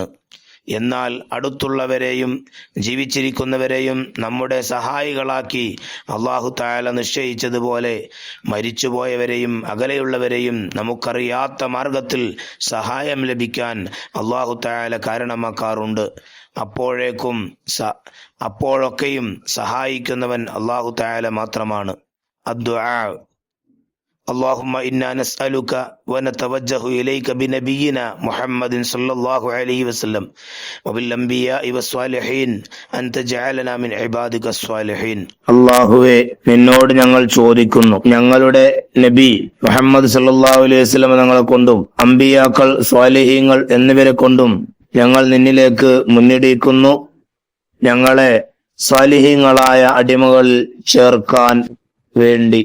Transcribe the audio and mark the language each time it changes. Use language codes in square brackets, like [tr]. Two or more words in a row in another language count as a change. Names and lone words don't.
[ml] എന്നാൽ അടുത്തുള്ളവരെയും ജീവിച്ചിരിക്കുന്നവരെയും നമ്മുടെ സഹായികളാക്കി [ar] الله تعالى [ml] നിശ്ചയിച്ചതുപോലെ മരിച്ചുപോയവരെയും അകലെയുള്ളവരെയും നമുക്കറിയാത്ത മാർഗത്തിൽ സഹായം ലഭിക്കാൻ [ar] الله تعالى [ml] കാരണമാക്കാറുണ്ട്. അപ്പോഴൊക്കെയും സഹായിക്കുന്നവൻ [ar] الله تعالى [ml] മാത്രമാണ്. [ar] അദ്ദുആ اللهم إنا نسألك ونتوجه إليك بنبينا محمد صلى الله عليه وسلم وبالأنبياء والصالحين أن تجعلنا من عبادك الصالحين. [ml] അല്ലാഹുവേ, നിന്നോട് ഞങ്ങൾ ചോദിക്കുന്നു, ഞങ്ങളുടെ നബി മുഹമ്മദ് [ar] صلى الله عليه وسلم [ml] ഞങ്ങളെ കൊണ്ടും അമ്പിയാക്കൾ സ്വാലിഹീങ്ങൾ എന്നിവരെ കൊണ്ടും ഞങ്ങൾ നിന്നിലേക്ക് മുന്നിടിക്കുന്നു. ഞങ്ങളെ സ്വാലിഹീങ്ങളായ അടിമകളിൽ ചേർക്കാൻ വേണ്ടി.